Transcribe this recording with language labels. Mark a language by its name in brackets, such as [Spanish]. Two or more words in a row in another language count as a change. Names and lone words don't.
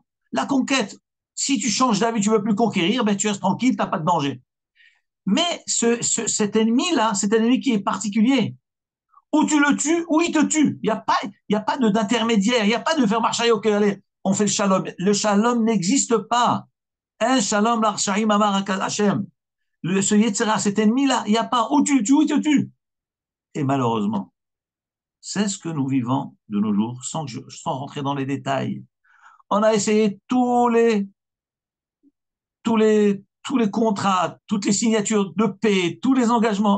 [French] La conquête, si tu changes d'avis, tu veux plus conquérir, ben tu restes tranquille, t'as pas de danger. Mais cet ennemi-là, c'est un ennemi qui est particulier. Ou tu le tues, ou il te tue. Il y a pas d'intermédiaire. Il n'y a pas de faire marcher, ok, allez, on fait le shalom. Le shalom n'existe pas. [Hebrew] אין שלום לרשעים אמר השם. [French] Ce Yetzer Hara, cet ennemi-là, il n'y a pas ou tu le tues, ou il te tue. Et malheureusement, c'est ce que nous vivons de nos jours, sans rentrer dans les détails. On a essayé tous les contrats, toutes les signatures de paix, tous les engagements.